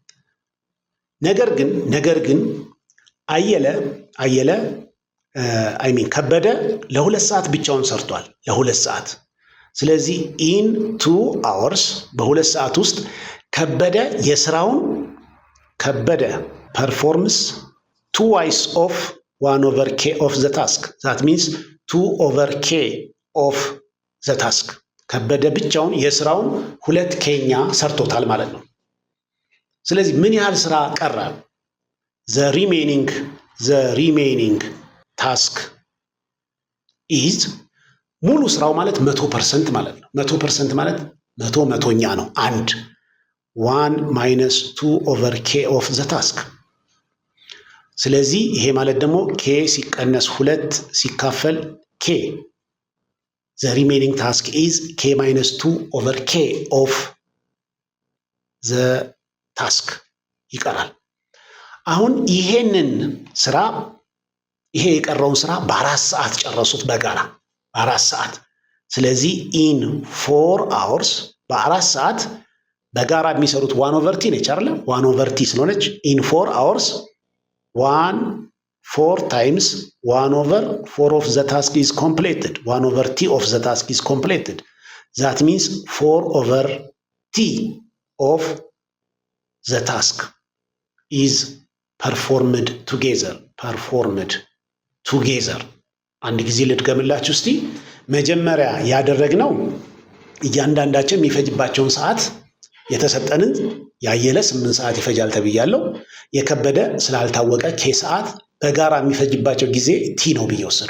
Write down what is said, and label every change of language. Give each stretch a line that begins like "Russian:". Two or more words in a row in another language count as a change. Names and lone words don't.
Amharic: ነገር ግን ከበደ ለ2 ሰዓት ብቻውን ሰርቷል። ለ2 ሰዓት። ስለዚህ
English: in 2 hours
Amharic: በ2 ሰዓት ውስጥ
English: ከበደ ፐርፎርምስ twice of 1/k of the task that means 2/k of the task
Amharic: ከበደ ብቻውን የስራውን 2/k ሰርቶታል ማለት ነው። ስለዚህ ምን ያህል ስራ ቀረ?
English: the remaining task is
Amharic: ሙሉ ስራው ማለት 100% ማለት ነው። 100% ማለት 100ኛ ነው።
English: 1 minus 2/k of the task።
Amharic: ስለዚህ ይሄ ማለት ደግሞ k ሲቀነስ 2 ሲካፈል k
English: the remaining task is k minus 2/k of the task
Amharic: ይቀራል። አሁን ይሄንን ስራ ይሄ የቀረውን ስራ በ4 ሰዓት ጨረሱት በጋራ በ4 ሰዓት። ስለዚህ
English: in 4 hours
Amharic: በ4 ሰዓት በጋራ የሚሰሩት 1/t ነች አይደል?
English: 1/t ስለሆነች ኢን 4 hours 4 times 1/4 of the task is completed 1/t of the task is completed that means 4/t of the task is performed
Amharic: together አንድ ጊዜ ልድገምላችሁ እስቲ። መጀመሪያ ያደረግነው እያንዳንዳችን የሚፈጅባቸውን ሰዓት የተሰጠንን ያየለ 8 ሰዓት ይፈጃል ተብያለሁ። የከበደ ስላልታወቀ ኬ ሰዓት በጋራ የሚፈጅባቸው ጊዜ ቲ ነው ብዬ ወሰድኩ።